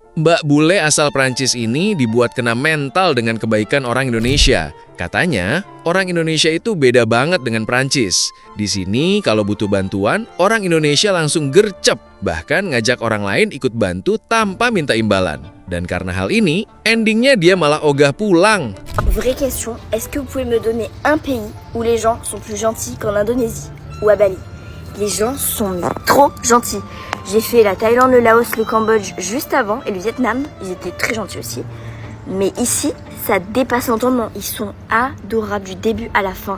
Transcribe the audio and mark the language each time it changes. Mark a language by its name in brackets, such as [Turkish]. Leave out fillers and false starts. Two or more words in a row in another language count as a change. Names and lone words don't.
[Indonesian] Mbak Bule asal Prancis ini dibuat kena mental dengan kebaikan orang Indonesia. Katanya, orang Indonesia itu beda banget dengan Prancis. Di sini kalau butuh bantuan, orang Indonesia langsung gercep, bahkan ngajak orang lain ikut bantu tanpa minta imbalan. Dan karena hal ini, endingnya dia malah ogah pulang. [French] Vraie question, est-ce que vous pouvez me donner un pays où les gens sont plus gentils qu'en Indonésie ou à Bali? Les gens sont trop gentils. J'ai fait la Thaïlande, le Laos, le Cambodge juste avant et le Vietnam, ils étaient très gentils aussi. Mais ici, ça dépasse l'entendement. Ils sont adorables du début à la fin.